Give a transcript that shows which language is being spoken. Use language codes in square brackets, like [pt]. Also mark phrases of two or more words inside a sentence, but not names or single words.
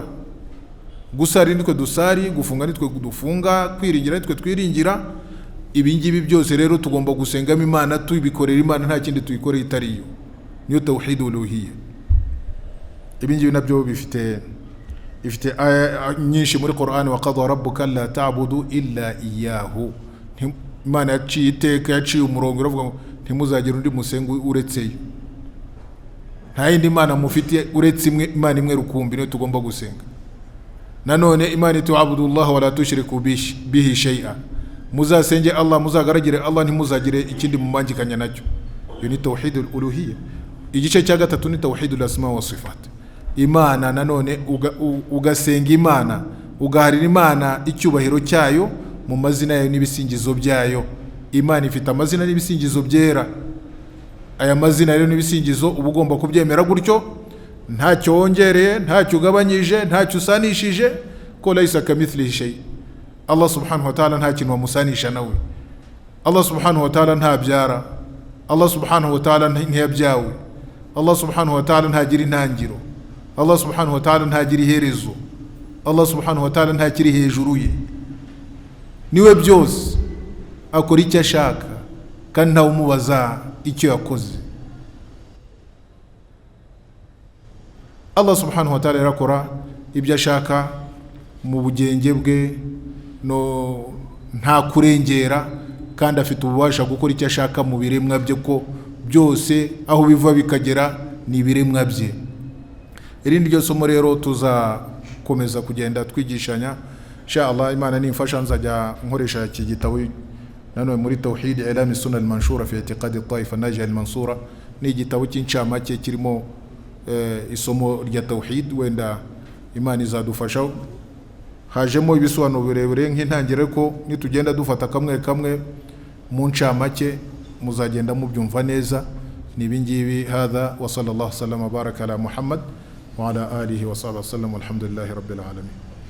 [rw] Gusari nitwe dusari, gufunga nitwe dufunga, kwiringira nitwe twiringira. Ibi ngibi byose rero tugomba gusengamo Imana, tubikorera Imana, nta kindi tuyikorera itariyo. Niyo [ar] توحيد الألوهية. [rw] Ibi ngibi nabyo bifite aya nyinshi muri Qur'an, [ar] وقضى ربك ألا تعبدوا إلا إياه. [rw] Imana yaciye iteka, yaciye umurongo iravuga ngo ntimuzagira undi musenga uretse yo. Nta yindi Imana mufite uretse Imana imwe rukumbi, niyo tugomba gusenga. Nanone Imana [ar] تعبدوا الله ولا تشركوا به شيئا. [rw] Muzasenge Allah, muzagaragire Allah, ntimuzagire ikindi mumangikanya nacyo. Iyo ni [ar] توحيد الألوهية. [rw] Igice cya gatatu ni [ar] توحيد الأسماء والصفات. [rw] Imana nanone ugasenga Imana, ugaharira Imana icyubahiro cyayo mu mazina yayo n'ibisingizo byayo. Imana ifite amazina n'ibisingizo byera. Aya mazina rero n'ibisingizo uba ugomba kubyemera gutyo, ntacyo wongereye, ntacyo ugabanyije, ntacyo usanishije, ko [ar] ليس كمثله شيء. الله سبحانه وتعالى [rw] nta kintu wamusanisha nawe. [ar] الله سبحانه وتعالى [rw] ntabyara. [ar] الله سبحانه وتعالى [rw] ntiyabyawe. [ar] الله سبحانه وتعالى [rw] ntagira intangiro. [ar] الله سبحانه وتعالى [rw] ntagira iherezo. [ar] الله سبحانه وتعالى [rw] ntakiri hejuru ye. Niwe byose, akora icyo ashaka kandi ntawe umubaza icyo yakoze. [ar] الله سبحانه وتعالى [rw] yarakora ibyo ashaka mu bugenge bwe, no nta kurengera, kandi afite ububasha gukora icyo ashaka mu biremwa bye, ko byose aho biva bikagera ni ibiremwa bye. Irindi ryo somo rero tuzakomeza kugenda twigishanya inshallah. Imana nimfasha nzajya nkoresha iki gitabo nanone muri tawhid [ar] أعلام السنة المنشورة في اعتقاد الطائفة الناجية المنصورة. [rw] Ni igitabo cy'incamake kirimo isomo rya tawhid, wenda Imana izadufasha. Hajemo ibisobanuro birebire nk'intangire, ko nitugenda dufata kamwe kamwe mu ncamake muzagenda mubyumva neza. [ar] Nibingibi هذا وصلى الله وسلم وبارك على محمد وعلى آله وصحبه وسلم والحمد لله رب العالمين.